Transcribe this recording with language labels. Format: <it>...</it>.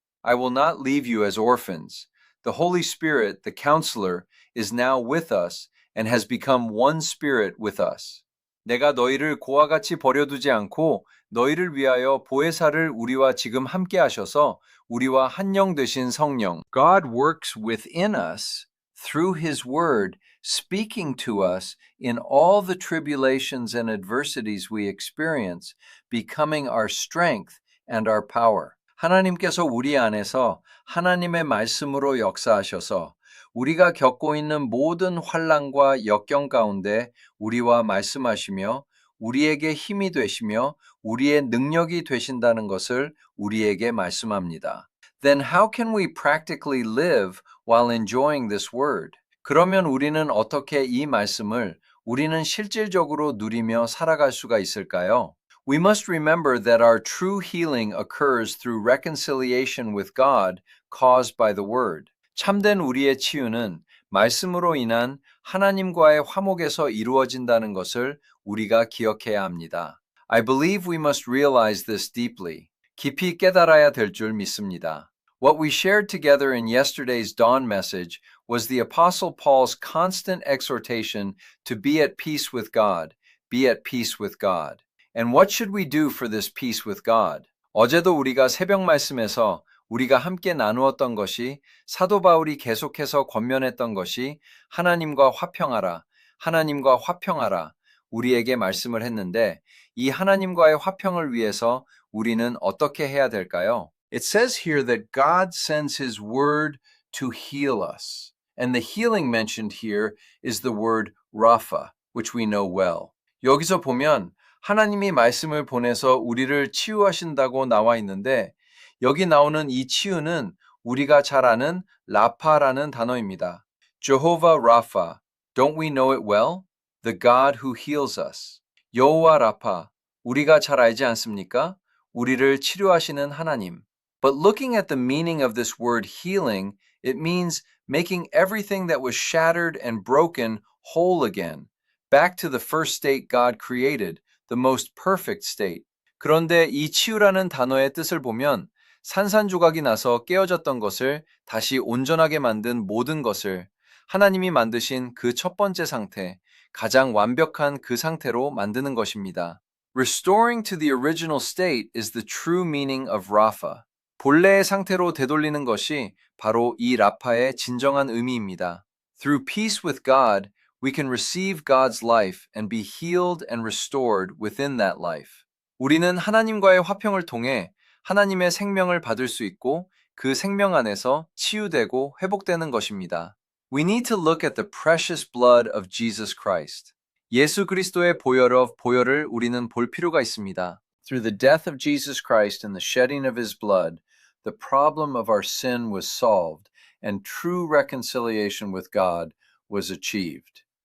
<en>I will not leave you as orphans. The Holy Spirit, the Counselor, is now with us and has become one spirit with us.</en> <ko>내가 너희를 고와 같이 버려두지 않고 너희를 위하여 보혜사를 우리와 지금 함께 하셔서 우리와 한영 되신 성령.</ko> <en>God works within us through His Word, speaking to us in all the tribulations and adversities we experience, becoming our strength and our power.</en> <ko>하나님께서 우리 안에서 하나님의 말씀으로 역사하셔서 우리가 겪고 있는 모든 환난과 역경 가운데 우리와 말씀하시며 우리에게 힘이 되시며 우리의 능력이 되신다는 것을 우리에게 말씀합니다.</ko> <en>Then how can we practically live while enjoying this word?</en> <ko>그러면 우리는 어떻게 이 말씀을 우리는 실질적으로 누리며 살아갈 수가 있을까요?</ko> <en>We must remember that our true healing occurs through reconciliation with God caused by the word.</en> <ko>참된 우리의 치유는 말씀으로 인한 하나님과의 화목에서 이루어진다는 것을 우리가 기억해야 합니다.</ko> <en>I believe we must realize this deeply.</en> <ko>깊이 깨달아야 될 줄 믿습니다.</ko> <en>What we shared together in yesterday's dawn message was the Apostle Paul's constant exhortation to be at peace with God, be at peace with God. And what should we do for this peace with God?</en> <ko>어제도 우리가 새벽 말씀에서 우리가 함께 나누었던 것이 사도 바울이 계속해서 권면했던 것이 하나님과 화평하라, 하나님과 화평하라 우리에게 말씀을 했는데 이 하나님과의 화평을 위해서 우리는 어떻게 해야 될까요?</ko> <en>It says here that God sends His word to heal us. And the healing mentioned here is the word Rapha, which we know well.</en> <ko>여기서 보면 하나님이 말씀을 보내서 우리를 치유하신다고 나와 있는데 여기 나오는 이 치유는 우리가 잘 아는 라파라는 단어입니다.</ko> <en>Jehovah Rapha, don't we know it well? The God who heals us.</en> <ko>여호와 라파, 우리가 잘 알지 않습니까? 우리를 치료하시는 하나님.</ko> <en>But looking at the meaning of this word healing It means making everything that was shattered and broken whole again, back to the first state God created, the most perfect state.</en> <ko>그런데 이 치유라는 단어의 뜻을 보면 산산조각이 나서 깨어졌던 것을 다시 온전하게 만든 모든 것을 하나님이 만드신 그 첫 번째 상태, 가장 완벽한 그 상태로 만드는 것입니다.</ko> <en>Restoring to the original state is the true meaning of Rapha.</en> <ko>본래의 상태로 되돌리는 것이 바로 이 라파의 진정한 의미입니다.</ko> <en>Through peace with God, we can receive God's life and be healed and restored within that life.</en> <ko>우리는 하나님과의 화평을 통해 하나님의 생명을 받을 수 있고 그 생명 안에서 치유되고 회복되는 것입니다.</ko> <en>We need to look at the precious blood of Jesus Christ.</en> <ko>예수 그리스도의 보혈을 우리는 볼 필요가 있습니다.</ko> <en>Through the death of Jesus Christ and the shedding of his blood, the problem of our sin was solved and true reconciliation with God was achieved.</en>